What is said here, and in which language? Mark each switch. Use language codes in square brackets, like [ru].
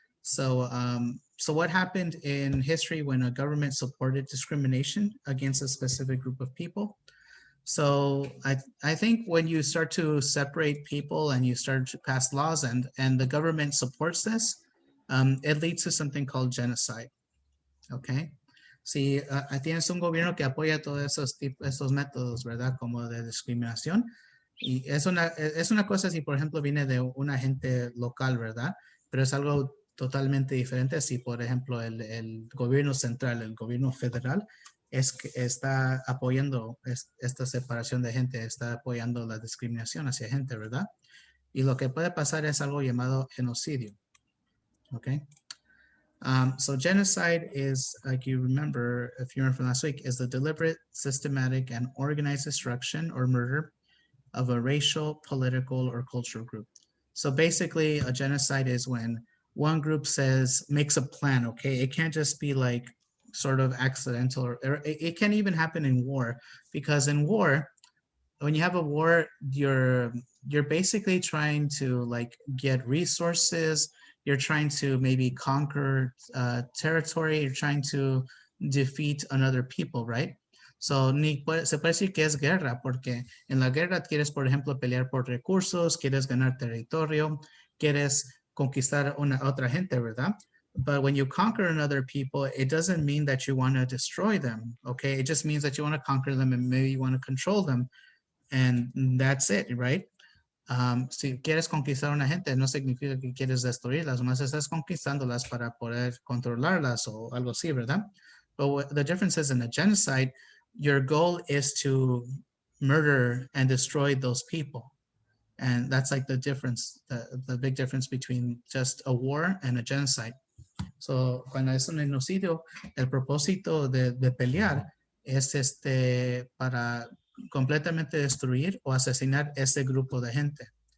[en] So, so what happened in history when a government supported discrimination against a specific group of people? So I think when you start to separate people and you start to pass laws and the government supports this, it leads to something called genocide. Okay. [es] Si tienes un gobierno que apoya todos estos métodos, ¿verdad? Como de discriminación. Y es una cosa si, por ejemplo, viene de un agente local, ¿verdad? Pero es algo totalmente diferente si, por ejemplo, el gobierno central, el gobierno federal, es que está apoyando esta separación de gente, está apoyando la discriminación hacia gente, ¿verdad? Y lo que puede pasar es algo llamado genocidio. ¿Ok? [en] So genocide is, like you remember, if you remember from last week, is the deliberate, systematic, and organized destruction or murder of a racial, political, or cultural group. So basically, a genocide is when one group makes a plan, okay? It can't just be like sort of accidental, or it can even happen in war, because in war, when you have a war, you're basically trying to like get resources, you're trying to maybe conquer territory, you're trying to defeat another people, right? [es] So se puede decir que es guerra, porque en la guerra quieres, por ejemplo, pelear por recursos, quieres ganar territorio, quieres conquistar otra gente, ¿verdad? [en] But when you conquer another people, it doesn't mean that you want to destroy them, okay? It just means that you want to conquer them and maybe you want to control them, and that's it, right? [es] Si quieres conquistar una gente, no significa que quieres destruirlas, más estás conquistándolas para poder controlarlas o algo así, ¿verdad? [en] But the difference is in a genocide, your goal is to murder and destroy those people. And that's like the difference, the big difference between just a war and a genocide. [es] So, cuando es un genocidio, el propósito de pelear es para completamente destruir o asesinar ese grupo de gente.